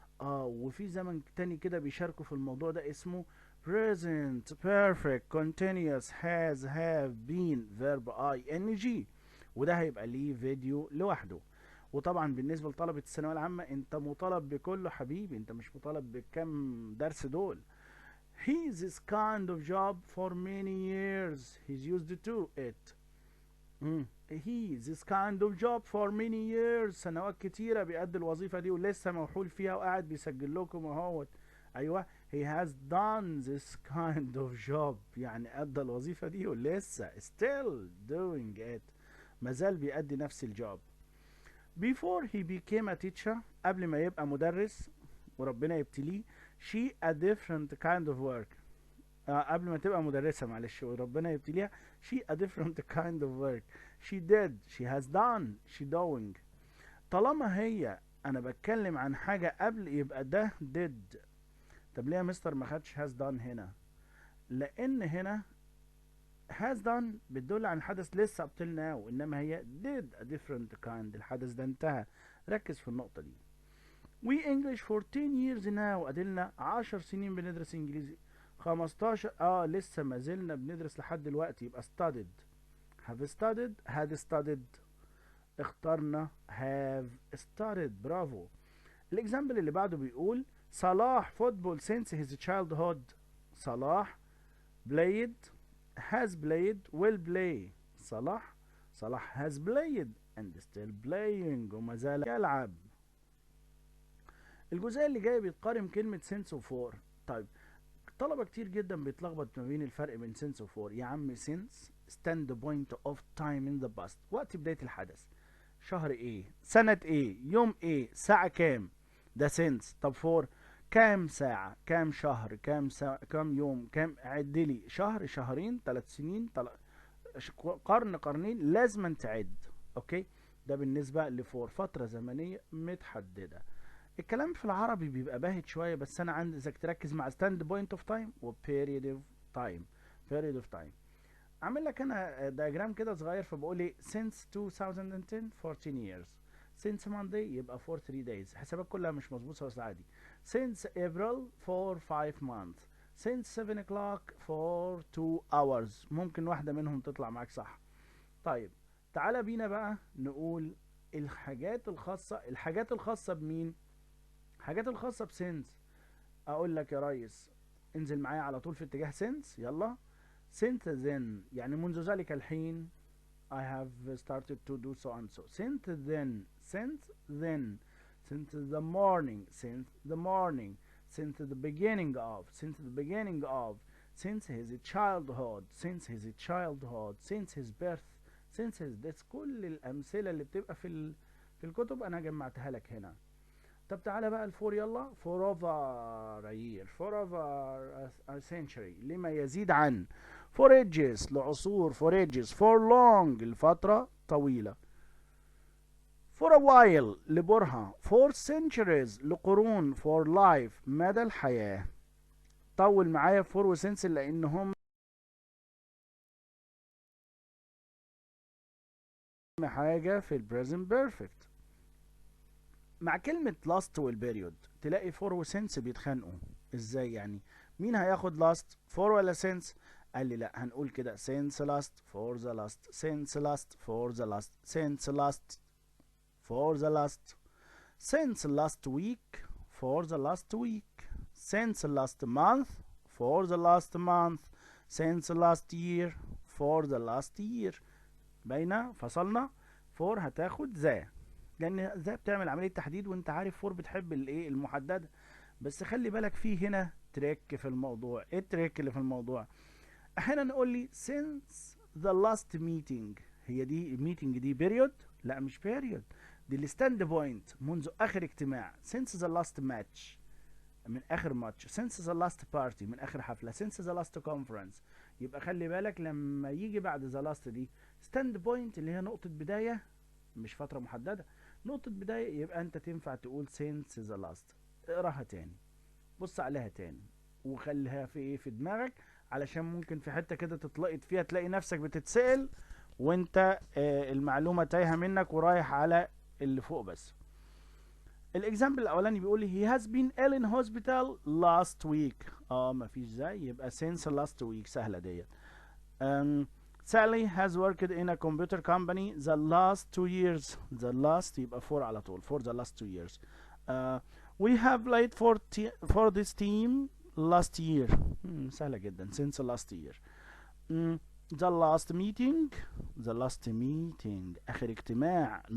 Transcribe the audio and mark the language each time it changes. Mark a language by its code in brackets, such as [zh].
[ar] وفي زمن تاني كده بيشاركوا في الموضوع ده اسمه [en] present perfect continuous has have been verb ing، [ar] وده هيبقى ليه فيديو لوحده. وطبعا بالنسبة لطلبة الثانوية العامة، انت مطالب بكله حبيبي، انت مش مطالب بكم درس دول. [en] He's this kind of job for many years. He's used to it. He this kind of job for many years. [ar] سنوات كتيرة بيأدي الوظيفة دي، ولسه موحول فيها وقاعد بيسجل لكم اهوت. ايوه، [en] he has done this kind of job، [ar] يعني أدى الوظيفة دي ولسه [en] still doing it، [ar] مازال بيأدي نفس الجوب. [en] Before he became a teacher، [ar] قبل ما يبقى مدرس وربنا يبتليه. [en] she a different kind of work. [ar] قبل ما تبقى مدرسة، معلش، وربنا يبتليها. [en] she a different kind of work. she did، she has done، she doing. [ar] طالما هي انا بتكلم عن حاجة قبل، يبقى ده did. طب ليه يا مستر ما خدش has done هنا؟ لان هنا has done بتدل عن حدث لسه [en] up till now، [ar] انما هي [en] did a different kind، [ar] الحدث ده انتهى. ركز في النقطة دي. [en] we English for 10 years now، [ar] ادلنا 10 سنين بندرس انجليزي. 15 لسه ما زلنا بندرس لحد دلوقتي، يبقى studied. [en] have studied had studied. [ar] اخترنا [en] have studied. [ar] برافو. الاكزامبل اللي بعده بيقول صلاح [en] football since his childhood. Salah played has played will play. Salah has played and still playing، [ar] وما زال يلعب. الجزئية اللي جاية بيتقارن كلمة since و for. طيب، طلبة كتير جدا بيتلخبط ما بين الفرق بين since و for. [en] يا عم since stand point of time in the past، [ar] وقت بداية الحدث. شهر ايه؟ سنة ايه؟ يوم ايه؟ ساعة كام؟ ده since. طب for كام ساعة؟ كام شهر؟ كام يوم؟ كام؟ عدلي شهر، شهرين، 3 سنين، قرن، قرنين، لازم تعد. اوكي، ده بالنسبة لفور، فترة زمنية متحددة. الكلام في العربي بيبقى باهت شوية، بس أنا عايزك تركز مع [en] stand point of time [ar] و [en] period of time. period of time. [ar] عامل لك أنا diagram كده صغير، فبقول إيه [en] since 2010 14 years. since Monday [ar] يبقى [en] for 3 days. [ar] حسابات كلها مش مظبوطة بس عادي. [en] since April for 5 months. since 7 o'clock for 2 hours. [ar] ممكن واحدة منهم تطلع معاك صح. طيب، تعالى بينا بقى نقول الحاجات الخاصة بمين؟ الحاجات الخاصة بسنس. اقول لك يا ريس، انزل معايا على طول في اتجاه سنس، يلا. since then يعني منذ ذلك الحين. [en] I have started to do so and so. since then. since then. since the morning. since the beginning of, since the beginning of, since his childhood, since his childhood, since his birth, since his death. [ar] كل الأمثلة اللي بتبقى في الكتب أنا جمعتها لك هنا. طب تعالى بقى الفور، يلا. [en] for over a year, for over a century، [ar] لما يزيد عن. [en] for ages، لعصور. for ages، for long، [ar] لفترة طويلة. [en] for a while، لبرهة. for centuries، لقرون. for life، [ar] مدى الحياة. طول معايا for وسنس لأنهم حاجة في البريزنت بيرفكت. مع كلمة last والبيريود تلاقي for وسنس بيتخانقوا. ازاي يعني؟ مين هياخد last، for ولا since؟ قال لي لا، هنقول كده [en] since last for the last، since last for the last، since last for the last، since last week for the last week، since last month for the last month، since last year for the last year. [ar] باينة؟ فصلنا. for هتاخد ذا، لان ذا بتعمل عملية تحديد، وانت عارف فور بتحب الايه المحددة. بس خلي بالك في هنا تريك في الموضوع. ايه التريك اللي في الموضوع؟ احيانا نقول لي [en] since the last meeting. [ar] هي دي meeting دي period؟ لا مش period، دي الستاند بوينت، منذ اخر اجتماع. [en] since the last match، من اخر match. since the last party، [ar] من اخر حفلة. [en] since the last conference. [ar] يبقى خلي بالك لما يجي بعد the last دي stand point اللي هي نقطة بداية، مش فترة محددة، نقطة بداية، يبقى انت تنفع تقول [en] since the last. [ar] اقراها تاني، بص عليها تاني، وخليها في ايه في دماغك، علشان ممكن في حتة كده تتلقط فيها تلاقي نفسك بتتسأل وانت المعلومة تايهة منك ورايح على اللي فوق بس. [en] الاكزامبل الاولاني بيقول لي he has been ill in hospital last week. [ar] مفيش زي، يبقى [en] since last week، [ar] سهلة ديت. [en] Sally has worked in a computer company the last 2 years. the last يبقى for على طول، for the last 2 years. We have played for this team last year. [ar] سهلة جدا، [en] since last year. The last meeting، the last meeting [ar] آخر اجتماع.